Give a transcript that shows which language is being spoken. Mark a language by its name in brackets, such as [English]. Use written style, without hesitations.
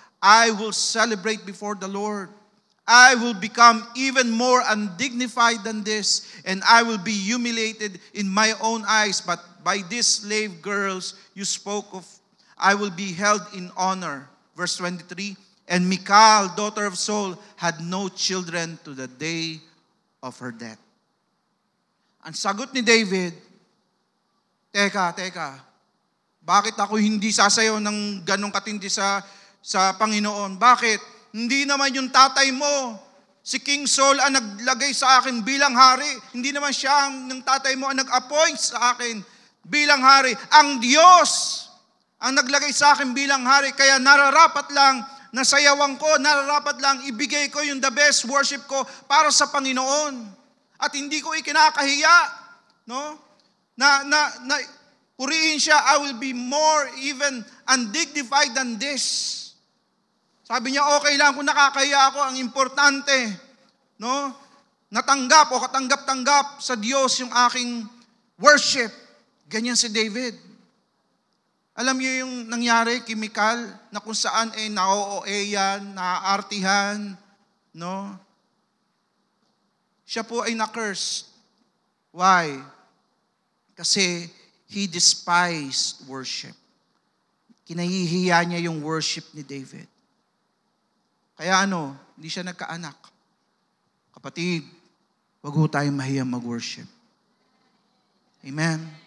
[English] I will celebrate before the Lord. I will become even more undignified than this, and I will be humiliated in my own eyes. But by these slave girls you spoke of, I will be held in honor. Verse 23, and Michal, daughter of Saul, had no children to the day of her death. [Filipino] Ang sagot ni David, teka, bakit ako hindi sasayaw ng ganong katindi sa Panginoon? Bakit? Hindi naman yung tatay mo, si King Saul ang naglagay sa akin bilang hari. Hindi naman siya ng tatay mo ang nag-appoint sa akin bilang hari. Ang Diyos ang naglagay sa akin bilang hari. Kaya nararapat lang nasayawan ko, nararapat lang ibigay ko yung [English] the best worship [Filipino] ko para sa Panginoon. At hindi ko ikinakahiya, no? Na purihin siya, [English] I will be more even undignified than this. [Filipino] Sabi niya, okay lang kung nakakahiya ako, ang importante, no? Natanggap o katanggap-tanggap sa Diyos yung aking worship. Ganyan si David. Alam niyo yung nangyari, chemical, na kung saan na-OOA yan, naaartihan, no? Siya po ay na-curse. Why? Kasi [English] he despised worship. [Filipino] Kinahihiya niya yung worship ni David. Kaya hindi siya nagkaanak. Kapatid, wag ho tayong mahiyang mag-worship. Amen.